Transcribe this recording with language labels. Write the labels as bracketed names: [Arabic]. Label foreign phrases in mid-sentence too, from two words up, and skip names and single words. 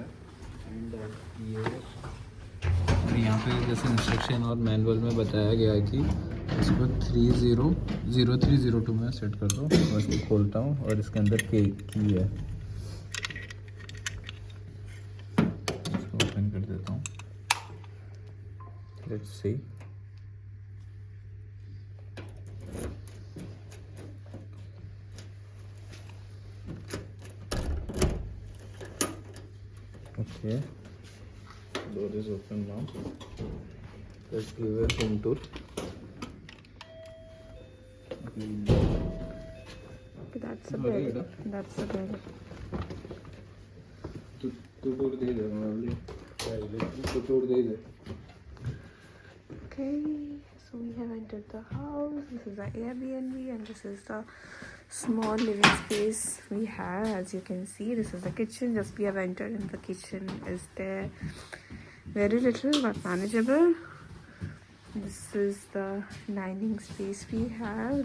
[Hindi] एंड ये और यहाँ पे जैसे इंस्ट्रक्शन और मैनुअल में बताया गया है कि इसको 300302 में सेट कर दो। और इसको खोलता हूँ और इसके अंदर की है, ओपन कर देता हूँ। [English] let's see. ओके, door is open now. Let's give a home tour. That's a bed. That's a bed. [Hindi] तू टूर दे दे, तो टूर दे दे। [English] Okay, so we have entered the house. This is the Airbnb and this is the small living space we have. As you can see, this is the kitchen. Just we have entered and the kitchen is there. Very little but manageable. This is the dining space we have.